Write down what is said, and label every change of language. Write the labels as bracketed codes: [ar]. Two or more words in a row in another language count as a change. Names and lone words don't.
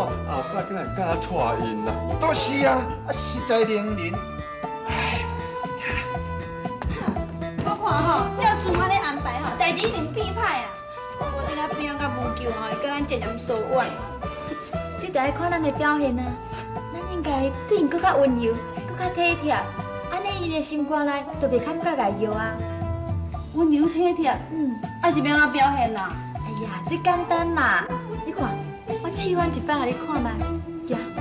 [nan] 后摆竟然敢带因啦？都是啊，实在令人。我看吼，照主安尼安排吼，代志一定变歹啊！无定啊变甲无救吼，会甲咱渐渐疏远。这就要看咱的表现啊！咱应该对因搁较温柔，搁较体贴，安尼伊的心肝内就袂感觉碍药啊。温柔体贴，还是要安怎表现啊？哎呀，这简单嘛！你看，我试完一摆，互你看卖，行。